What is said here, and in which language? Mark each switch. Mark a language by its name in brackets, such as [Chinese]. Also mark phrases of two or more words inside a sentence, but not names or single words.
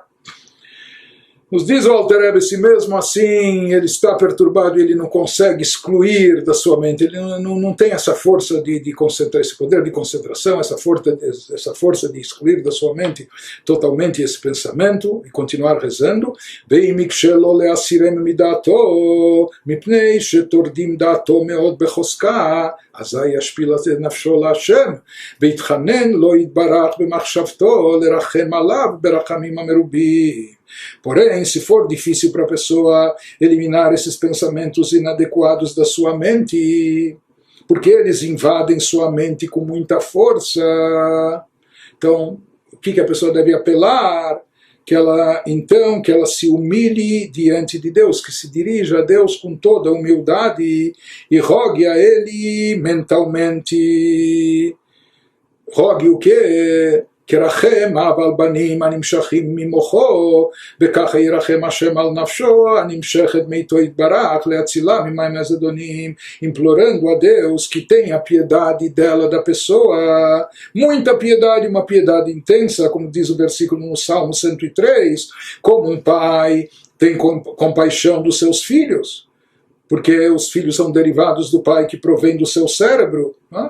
[Portuguese] Nos diz o Alter Rebbe, se mesmo assim ele está perturbado e ele não consegue excluir da sua mente, ele não tem essa força de concentrar, esse poder de concentração, essa força de excluir da sua mente totalmente esse pensamento e continuar rezando. [Hebrew] אזי ישפיל את נפשו להשם, ויתחנן לו יתברך במחשבתו לרחם עליו ברחמים המרובים. [Portuguese] Porém, se for difícil para a pessoa eliminar esses pensamentos inadequados da sua mente, porque eles invadem sua mente com muita força, então, o que a pessoa deve apelar? Que ela se humilhe diante de Deus, que se dirija a Deus com toda a humildade e rogue a Ele mentalmente. Rogue o quê? [Hebrew] כרחם על בנים הנמשכים ממוחו, וככה ירחם השם על נפשו הנמשכת מאיתו יתברך להצילה ממים הזדונים, [Portuguese] implorando a Deus que tenha piedade dela, da pessoa, muita piedade, uma piedade intensa, como diz o versículo no Salmo 103, como um pai tem compaixão dos seus filhos, porque os filhos são derivados do pai que provém do seu cérebro. Né?